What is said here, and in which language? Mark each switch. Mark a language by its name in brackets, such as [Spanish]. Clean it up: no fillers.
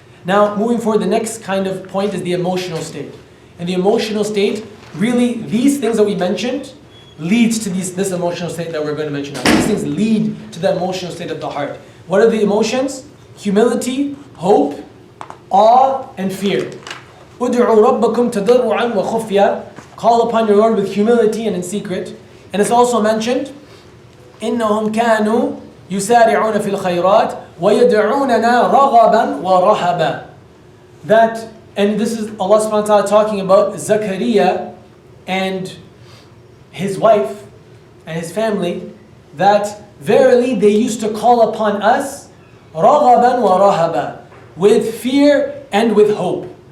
[English] Now, moving forward, the next kind of point is the emotional state. And the emotional state, really, these things that we mentioned leads to this emotional state that we're going to mention now. These things lead to the emotional state of the heart. What are the emotions? Humility, hope, awe, and fear. [Arabic] أُدْعُوا رَبَّكُمْ تَضَرُّعًا وَخُفْيًا. [English] Call upon your Lord with humility and in secret. And it's also mentioned, [Arabic] إِنَّهُمْ كَانُوا يُسَارِعُونَ فِي الْخَيْرَاتِ وَيَدْعُونَنَا رَغَبًا وَرَهَبًا. [English] That, and this is Allah subhanahu wa ta'ala talking about Zakaria and his wife and his family, that verily they used to call upon us [Arabic] رَغَبًا وَرَهَبًا, [English] with fear and with hope.